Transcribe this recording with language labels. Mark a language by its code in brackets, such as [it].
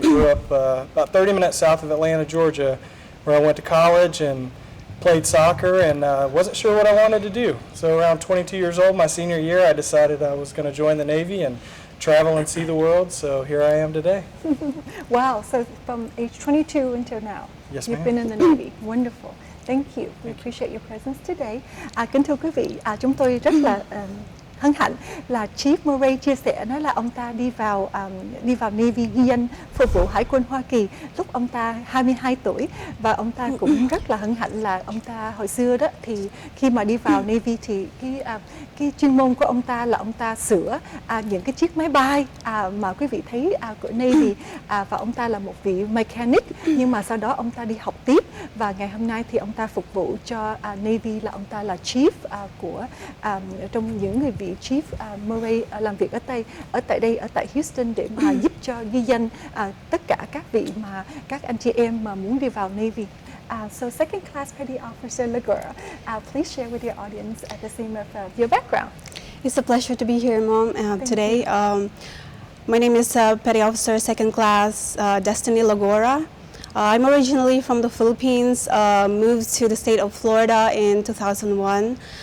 [en] Grew up about 30 minutes south of Atlanta, Georgia, where I went to college and played soccer and wasn't sure what I wanted to do. So around 22 years old, my senior year, I decided I was going to join the Navy and travel and see the world. So here I am today. Wow, so from age 22 until now, yes, you've been in the Navy. Wonderful. Thank you. We appreciate your presence today. [vi] Kính thưa quý vị, chúng tôi rất là hân hạnh là Chief Murray chia sẻ nói là ông ta đi vào Navy ghi danh phục vụ Hải quân Hoa Kỳ lúc ông ta 22 tuổi, và ông ta cũng rất là hân hạnh là ông ta hồi xưa đó thì khi mà đi vào Navy thì cái chuyên môn của ông ta là ông ta sửa những cái chiếc máy bay mà quý vị thấy của Navy, và ông ta là một vị mechanic, nhưng mà sau đó ông ta đi học tiếp và ngày hôm nay thì ông ta phục vụ cho Navy, là ông ta là Chief của trong những người vị Chief Murray làm việc ở tại Houston để mà giúp cho ghi danh tất cả các vị mà các anh chị em mà muốn đi vào Navy. [en] So Second Class Petty Officer Laguerra, please share with your audience the same of your background. It's a pleasure to be here, Mom, today. My name is Petty Officer Second Class Destiny Laguerra. I'm originally from the Philippines, moved to the state of Florida in 2001.